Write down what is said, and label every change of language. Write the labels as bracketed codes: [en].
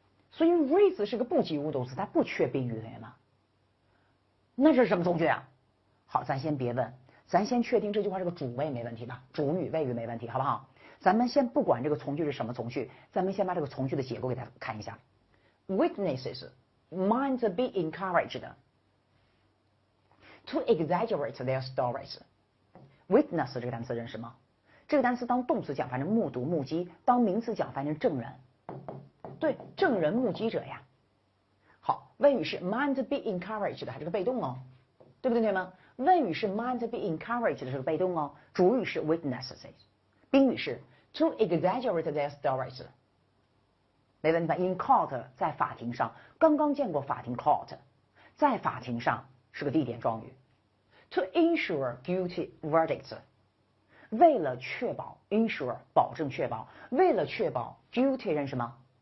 [zh] 所以 raise 是个不及物动词，它不缺宾语，同学们。那这是什么从句啊？好，咱先别问，咱先确定这句话是个主谓没问题吧？主语谓语没问题，好不好？咱们先不管这个从句是什么从句，咱们先把这个从句的结构给大家看一下。 [en] Witnesses might be encouraged to exaggerate their stories. [zh] Witness 这个单词认识吗？这个单词当动词讲翻成目睹、目击；当名词讲翻成证人。对，证人、目击者呀。好，谓语是 [en] might be encouraged， [zh] 还是个被动哦，对不对，同学们？谓语是 [en] might be encouraged [zh] 是个被动哦，主语是 witnesses， 宾语是 [en] to exaggerate their stories。 [zh] 没问题吧 ？ [en] In court [zh] 在法庭上，刚刚见过法庭 court， 在法庭上是个地点状语。 [en] To ensure guilty verdicts， [zh] 为了确保 ensure 保证确保，为了确保 guilty 认识吗？